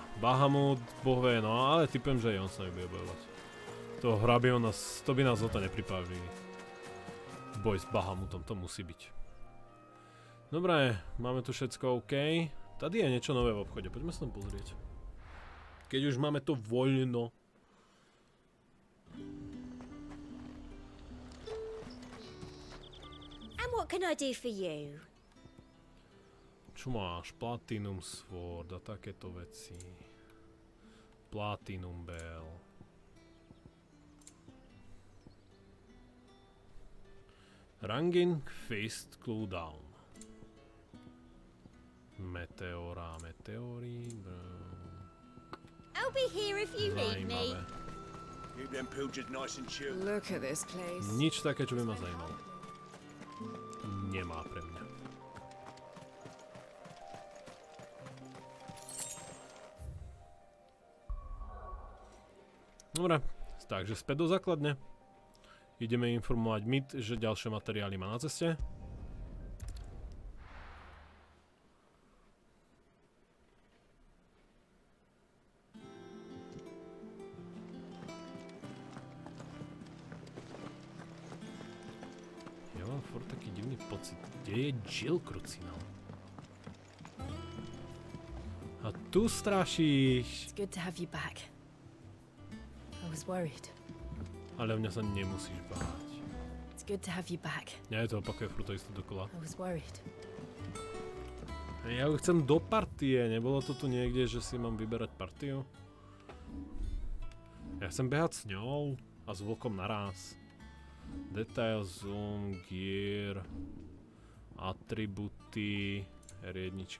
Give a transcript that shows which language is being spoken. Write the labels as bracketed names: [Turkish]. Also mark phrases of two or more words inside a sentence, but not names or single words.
[Slovak] Bahamut, boh vie, no ale typujem, že aj on sa nebude bojovať. To by nás o to nepripávili. Boj s Bahamutom, to musí byť. Dobre, máme tu všetko OK. Tady je niečo nové v obchode, poďme sa tam pozrieť. Keď už máme to voľno. [English] And what can I do for you? [Slovak] Čo máš? Platinum Sword a takéto veci. Platinum Bell. Ranging Fist Cooldown. Meteory. [English] I'll be here if you need me. Keep them pilchers nice and chill. Look at this place. [Slovak] Nič také, čo by ma zajímalo. Nemá pre mňa. Dobre, takže späť do základne. Ideme informovať Mid, že ďalšie materiály má na ceste. Ja mám furt taký divný pocit. Kde je Jill Krucinal? A tu strašíš. [English] It's good to have you back. I was worried. [Slovak] Ale o mňa sa nemusíš báť. [English] It's good to have you back. [Slovak] Ja to opakuje furt to isté dokola. [English] I was worried. [Slovak] Ja ju chcem do partie, nebolo to tu niekde, že si mám vyberať partiu? Ja chcem behať s ňou a s vlkom naraz. Detail, zoom, gear, atributy, R1.